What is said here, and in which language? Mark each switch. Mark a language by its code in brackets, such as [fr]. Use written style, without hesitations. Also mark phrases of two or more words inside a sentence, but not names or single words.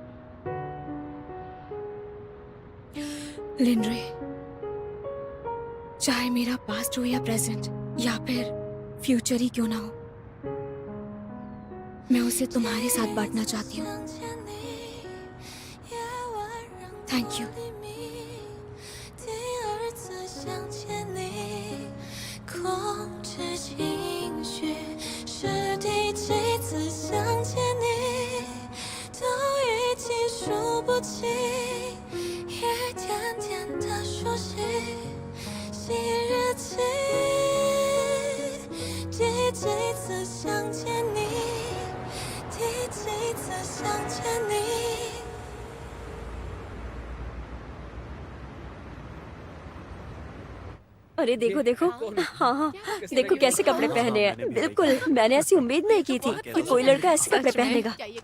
[hi] लिनरे, चाहे मेरा पास्ट हो या प्रेजेंट या फिर फ्यूचर ही क्यों ना हो, मैं उसे तुम्हारे साथ बांटना चाहती हूँ। [en] Thank you. [zh] 控制情绪，是第几次想见你，都已经数不清，一点点的熟悉，写日记，第几次想见你，第几次想见你。 [hi] अरे देखो देखो, हाँ हाँ, देखो कैसे कपड़े पहने हैं। बिल्कुल, मैंने ऐसी उम्मीद नहीं की थी कि कोई लड़का ऐसे कपड़े पहनेगा।